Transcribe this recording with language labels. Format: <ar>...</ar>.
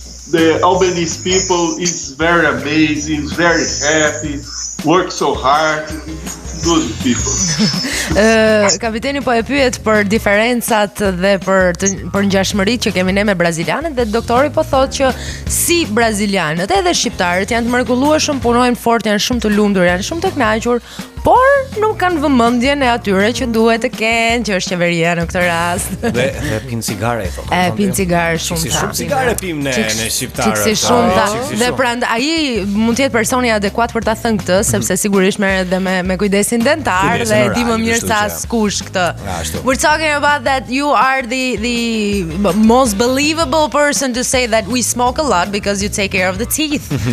<en>The Albanese people is very amazing, very happy, work so hard, good people.</en> <sq>Kapiteni po e pyet për diferencat dhe për ngjashmëritë që kemi ne me brazilianët dhe doktori po thotë që si brazilianët edhe shqiptarët janë të mrekullueshëm, punojnë fort, janë shumë të lumtur, janë shumë të kënaqur, por nuk kanë vëmendjen e atyre që duhet të kenë, që është qeveria në këtë rast. Dhe pin cigare i thotë. Pin cigare shumë ta. Shumë cigare pim ne shqiptarët. Si shumë ta. Dhe prandaj ai mund të jetë personi adekuat për ta thënë këtë, sepse sigurisht merret edhe me kujdesin dentar dhe e di më mirë sa askush këtë.</sq> <en>We're talking about that you are the most believable person to say that we smoke a lot because you take care of the teeth.</en>